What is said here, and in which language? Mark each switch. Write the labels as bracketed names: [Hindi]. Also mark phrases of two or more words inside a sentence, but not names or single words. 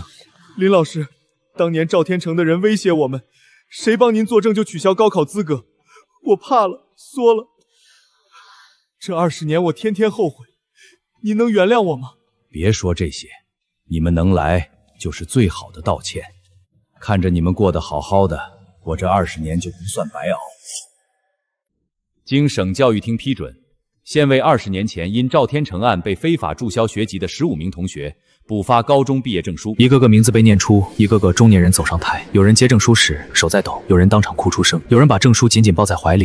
[Chinese] 林老師，當年趙天成的人威脅我們，誰幫您作證就取消高考資格。我怕了，縮了。這20年我天天後悔，你能原諒我嗎？別說這些，你們能來就是最好的道歉。看着你們過得好好的，我這20年就不算白熬。經省教育廳批准，現為20年前因趙天成案被非法註銷學籍的15名同學補發高中畢業證書。一個個名字被念出，一個個中年人走上台，有人接證書時手在抖，有人當場哭出聲，有人把證書緊緊抱在懷裡。